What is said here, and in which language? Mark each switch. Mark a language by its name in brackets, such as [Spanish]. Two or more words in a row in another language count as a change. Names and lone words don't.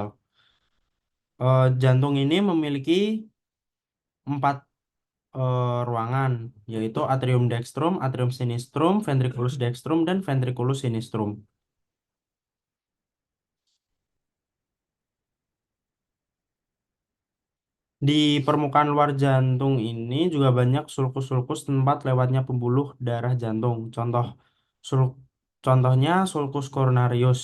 [Indonesian] Jantung ini memiliki empat ruangan, yaitu atrium dextrum, atrium sinistrum, ventriculus dextrum, dan ventriculus sinistrum. Di permukaan luar jantung ini juga banyak sulcus-sulcus tempat lewatnya pembuluh darah jantung. Sul- Contohnya sulcus coronarius.